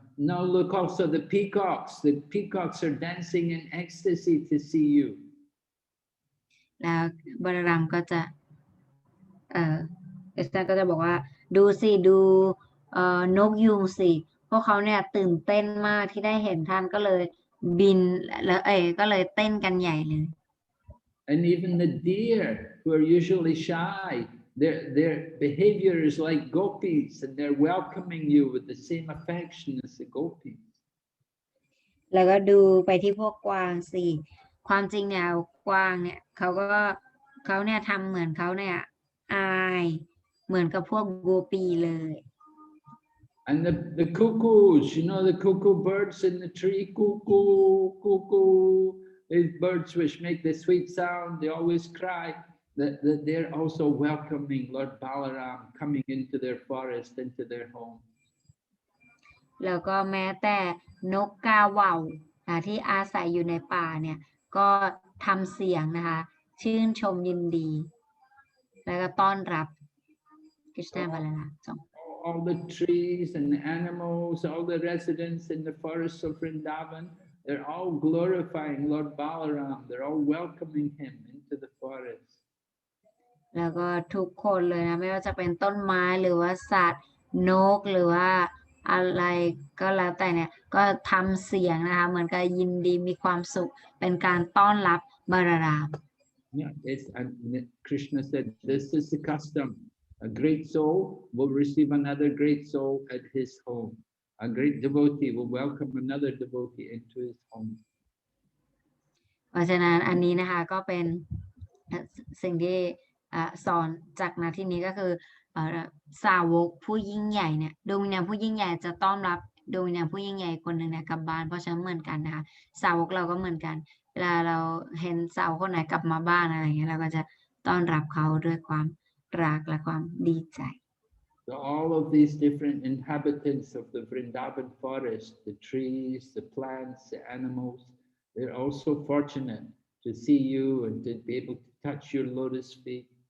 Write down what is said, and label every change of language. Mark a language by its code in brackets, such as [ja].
[en] Now look also the peacocks. The peacocks are dancing in ecstasy to see you. [th] แล้วบาลรัมก็จะคริชนาก็จะบอกว่าดูสิดูนกยูงสิพวกเขาเนี่ยตื่นเต้นมากที่ได้เห็นท่านก็เลยบินแล้วก็เลยเต้นกันใหญ่เลย [en] And even the deer, who are usually shy, their behavior is like gopis, and they're welcoming you with the same affection as the gopis. [th] แล้วก็ดูไปที่พวกกวางสิความจริงเนี่ยกวางเนี่ยเขาเนี่ยทำเหมือนเขาเนี่ยอายเหมือนกับพวกโกปีเลย [en] And the cuckoos, you know, the cuckoo birds in the tree, cuckoo, cuckoo, these birds which make the sweet sound, they always cry, that they're also welcoming Lord Balaram coming into their forest, into their home. [th] แล้วก็แม้แต่นกกาเหว่าที่อาศัยอยู่ในป่าเนี่ยก็ทำเสียงนะคะชื่นชมยินดีแล้วก็ต้อนรับคริชนาบาลาลา [en] All the trees and the animals, all the residents in the forests of Vrindavan, they're all glorifying Lord Balaram. They're all welcoming him into the forest. [th] แล้วก็ทุกคนเลยนะไม่ว่าจะเป็นต้นไม้หรือว่าสัตว์นกหรือว่าอะไรก็แล้วแต่เนี่ยก็ทำเสียงนะคะเหมือนกับยินดีมีความสุขเป็นการต้อนรับบาราราม [en] Yeah, and Krishna said, this is the custom. A great soul will receive another great soul at his home. A great devotee will welcome another devotee into his home. [th] เพราะฉะนั้นอันนี้นะคะก็เป็นสิ่งที่สอนจากนาที่นี้ก็คือสาวกผู้ยิ่งใหญ่เนี่ยดวงวิญญาณผู้ยิ่งใหญ่จะต้อนรับดวงวิญญาณผู้ยิ่งใหญ่คนหนึ่งเนี่ยกลับบ้านเพราะฉะนั้นเหมือนกันนะคะสาวกเราก็เหมือนกันเวลาเราเห็นสาวคนไหนกลับมาบ้านอะไรอย่างเงี้ยเราก็จะต้อนรับเขาด้วยความรักและความดีใจ [en] So all of these different inhabitants of the Vrindavan forest, the trees, the plants, the animals, they're also fortunate to see you and to be able to touch your lotus feet.